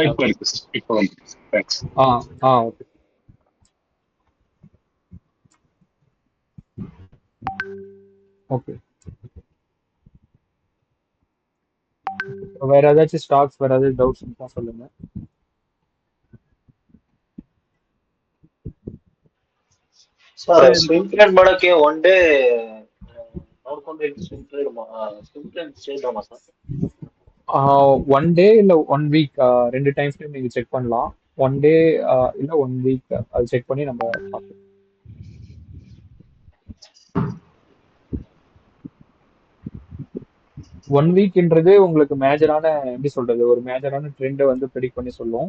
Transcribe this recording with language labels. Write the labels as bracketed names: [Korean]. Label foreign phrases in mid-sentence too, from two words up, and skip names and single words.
[Tamil] இப்போ இருக்கு சார், இப்போ வந்து தேங்க்ஸ். ஓகே. ஓகே, வேற ஏதாச்சும் ஸ்டாக்ஸ், வேற ஏதாச்சும் டவுட்ஸ் இருந்தா சொல்லுங்க. [Kannada] ಸರ್ [English] swing trade [Kannada] ಮಾಡಕ್ಕೆ [English] one day [Kannada] ನೋಡ್ಕೊಂಡು [English] swing trade [Tamil] செய்யலாமா சார்? 1 டே இல்ல 1 வீக், 2 டைம்ஸ் நீங்க செக் பண்ணலாம். 1 டே இல்ல 1 வீக் அது செக் பண்ணி நம்ம பார்க்கலாம். ஒன் வீக்ன்றது உங்களுக்கு மேஜரான, எப்படி சொல்றது, ஒரு மேஜரான ட்ரெண்டை வந்து ப்ரெடிக்ட் பண்ணி சொல்லும்.